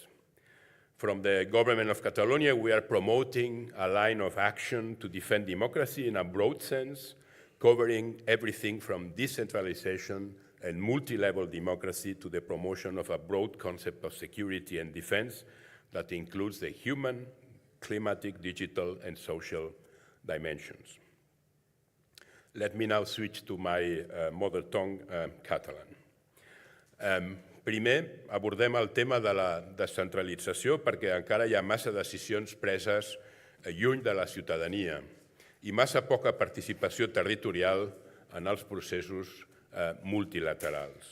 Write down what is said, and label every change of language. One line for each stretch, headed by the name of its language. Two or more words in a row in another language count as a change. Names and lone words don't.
English: From the Government of Catalonia, we are promoting a line of action to defend democracy in a broad sense, covering everything from decentralization and multi-level democracy to the promotion of a broad concept of security and defense that includes the human, climatic, digital, and social dimensions. Let me now switch to my mother tongue, Catalan.
Catalan: Primer, abordem el tema de la descentralització perquè encara hi ha massa decisions preses lluny de la ciutadania i massa poca participació territorial en els processos multilaterals.